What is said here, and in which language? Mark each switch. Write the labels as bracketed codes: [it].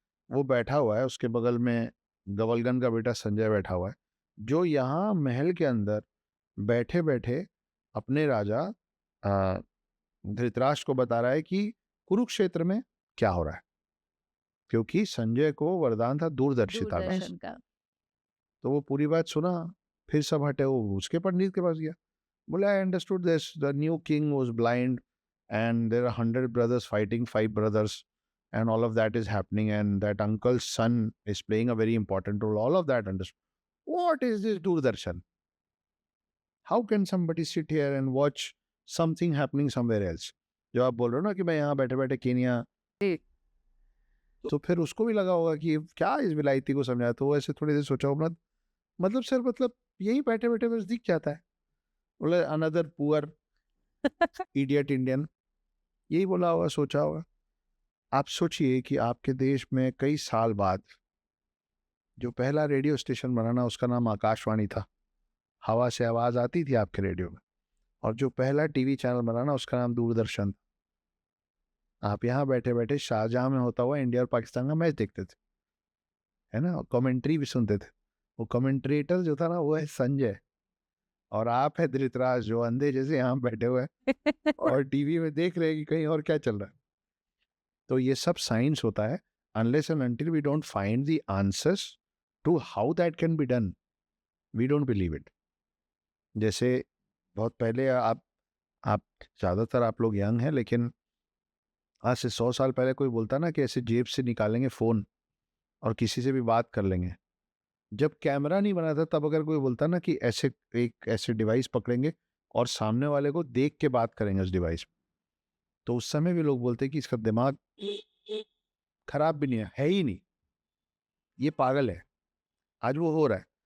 [hi] वो बैठा हुआ है, उसके बगल में गवलगन का बेटा संजय बैठा हुआ है, जो यहाँ महल के अंदर बैठे बैठे अपने राजा अ, धृतराष्ट्र को बता रहा है कि कुरुक्षेत्र में क्या हो रहा है, क्योंकि संजय को वरदान था दूरदर्शिता का। दूरदर्शन का तो वो पूरी बात सुना, फिर सब हटे, वो उसके पंडित के पास गया, बोले [en] I understood this, the new king was blind and there are 100 brothers fighting 5 brothers, and all of that is happening, and that uncle's son is playing a very important role, all of that understood. What is this Doordarshan? How can somebody sit here and watch something happening somewhere else? [hi] जो आप बोल रहे हो ना कि मैं यहाँ बैठे बैठे केनिया, जी तो फिर उसको भी लगा होगा कि क्या इस विलायती को समझाया, तो वो ऐसे थोड़ी देर सोचा होगा, मतलब सर मतलब यही बैठे बैठे बस दिख जाता है। बोले [en] another poor idiot Indian, [hi] यही बोला होगा, सोचा होगा। आप सोचिए कि आपके देश में कई साल बाद जो पहला रेडियो स्टेशन बना ना, उसका नाम आकाशवाणी था, हवा से आवाज आती थी आपके रेडियो में। और जो पहला टीवी चैनल बना ना, उसका नाम दूरदर्शन। आप यहाँ बैठे बैठे शाहजहां में होता हुआ इंडिया और पाकिस्तान का मैच देखते थे, है ना, कमेंट्री भी सुनते थे। वो कमेंट्रेटर जो था ना, वो है संजय, और आप है धृतराज, जो अंधे जैसे यहाँ बैठे हुए हैं और टीवी में देख रहे हैं कि कहीं और क्या चल रहा है। तो ये सब साइंस होता है, [en] unless and until we don't find the answers to how that can be done, we don't believe it. [hi] जैसे बहुत पहले आप ज़्यादातर आप लोग यंग हैं, लेकिन आज से 100 साल पहले कोई बोलता ना कि ऐसे जेब से निकालेंगे फ़ोन और किसी से भी बात कर लेंगे। जब कैमरा नहीं बना था तब अगर कोई बोलता ना कि ऐसे एक ऐसे डिवाइस पकड़ेंगे और सामने वाले को देख के बात करेंगे उस डिवाइस में, तो उस समय भी लोग बोलते कि इसका दिमाग खराब भी नहीं है ही नहीं, ये पागल है। आज वो हो रहा है।